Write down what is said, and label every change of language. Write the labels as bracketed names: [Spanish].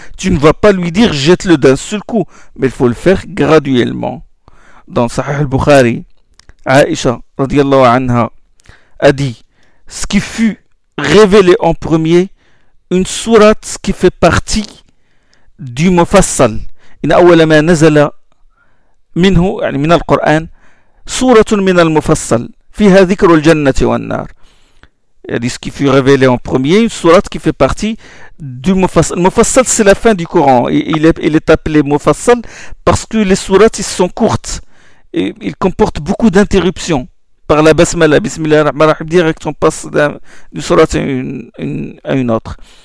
[French] Tu ne vas pas lui dire « jette-le d'un seul coup », mais il faut le faire graduellement. Dans Sahih al-Bukhari, Aïcha, radiyallahu anha, a dit « ce qui fut révélé en premier, une sourate qui fait partie du Mufassal, [Arabic] إن أول ما نزل منه يعني من القرآن سورة من المفصل فيها ذكر الجنة والنار. [French] Il y a ce qui fut révélé en premier, une sourate qui fait partie du Mufassal. Mufassal, c'est la fin du Coran. Il est appelé Mufassal parce que les sourates, ils sont courtes. Et ils comportent beaucoup d'interruptions. Par la basmala, bismillah ar-Rahman ar-Rahim, direct, on passe d'une sourate à une autre.